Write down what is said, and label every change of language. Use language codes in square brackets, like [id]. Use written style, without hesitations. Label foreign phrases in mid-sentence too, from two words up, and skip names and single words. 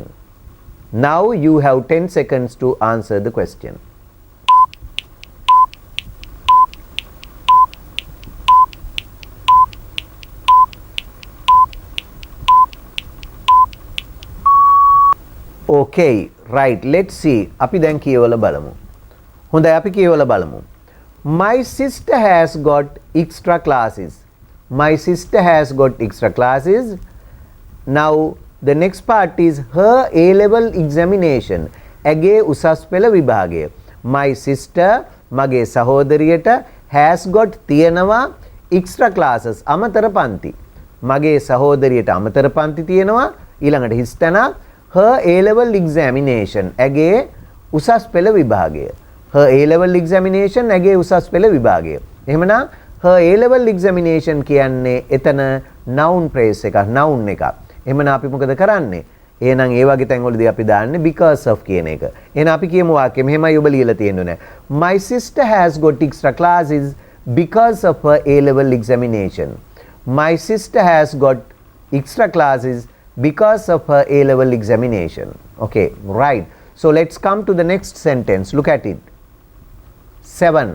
[en] Now you have 10 seconds to answer the question. Okay, right. Let's see. [si] අපි දැන් කියවලා බලමු. හොඳයි අපි කියවලා බලමු. [en] My sister has got extra classes. My sister has got extra classes. Now the next part is her A-level examination. [si] ඇගේ උසස් පෙළ විභාගය. [en] My sister [si] මගේ සහෝදරියට [en] has got තියෙනවා extra classes. [si] අමතර පන්ති. මගේ සහෝදරියට අමතර පන්ති තියෙනවා. ඊළඟට හිස්තැනක් [en] her A-level examination. [si] ඇගේ උසස් පෙළ විභාගය. [en] her A-level examination [si] ඇගේ උසස් පෙළ විභාගය. එහෙමනම් [en] her A-level examination [si] කියන්නේ එතන [en] noun phrase [si] එකක්, noun එකක්. එහෙමනම් අපි මොකද කරන්නේ? එහෙනම් ඒ වගේ තැන්වලදී අපි දාන්නේ [en] because of [si] කියන එක. එහෙනම් අපි කියමු වාක්‍යය මෙහෙමයි ඔබ ලියලා තියෙන්නේ. [en] My sister has got extra classes because of her A-level examination. My sister has got extra classes because of her A-level examination. Okay, right. So let's come to the next sentence. Look at it. 7.